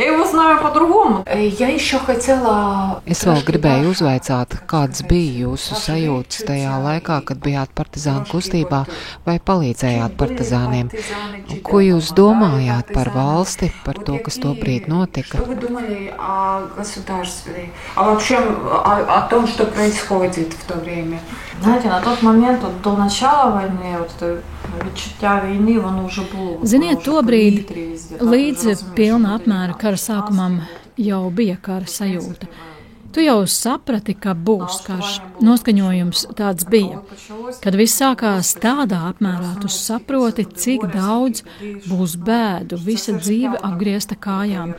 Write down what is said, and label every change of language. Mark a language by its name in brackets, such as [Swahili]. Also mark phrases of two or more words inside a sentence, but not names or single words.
[Latvian] Es vēl gribēju uzvaicāt, kādas bija jūsu sajūtas tajā laikā, kad bijāt partizānu kustībā vai palīdzējāt partizāniem. Ko jūs domājāt par valsti, par to, kas tobrīd notika? [Russian] Знаете, на тот момент, до начала войны, [Ukrainian] відчуття війни, воно вже було. [Latvian] Ziniet, tobrīd, līdz pilna apmēra kara sākumam, jau bija kara sajūta. Tu jau saprati, ka būs karš. Noskaņojums tāds bija. Kad viss sākās tādā apmērā, tu saproti, cik daudz būs bēdu, visa dzīve apgriezta kājām.